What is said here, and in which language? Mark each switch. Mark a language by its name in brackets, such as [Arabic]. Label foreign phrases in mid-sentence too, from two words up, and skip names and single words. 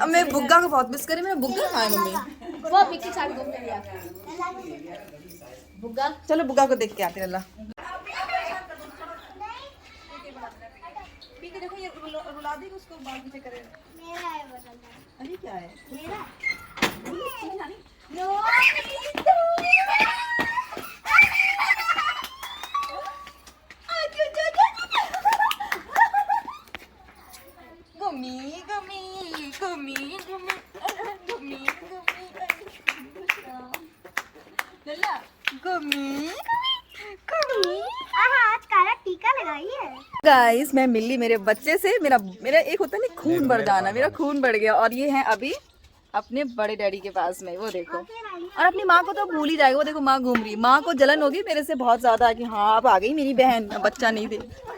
[Hindi] अब मैं बुग्गा को बहुत मिस करी। मेरा बुग्गा कहाँ है मम्मी? वो पिक्चर साथ घूमने गया बुग्गा। चलो बुग्गा को देख के आते हैं। देखो ये रुला देगा उसको, बाल पीछे करेगा। मेरा है बदलना। अरे क्या है? मेरा [English] Gummy, gummy, gummy, gummy, gummy, लल्ला, gummy, gummy। [Hindi] आज काला टीका लगाई है। गाइस मैं मिली मेरे बच्चे से। मेरा एक होता है ना खून बढ़ जाना, मेरा खून बढ़ गया। और ये है अभी अपने बड़े डैडी के पास में, वो देखो। और अपनी माँ को तो भूल ही जाएगा। वो देखो माँ घूम रही। माँ को जलन होगी मेरे से बहुत ज्यादा कि हाँ अब आ गई मेरी बहन, बच्चा नहीं दे।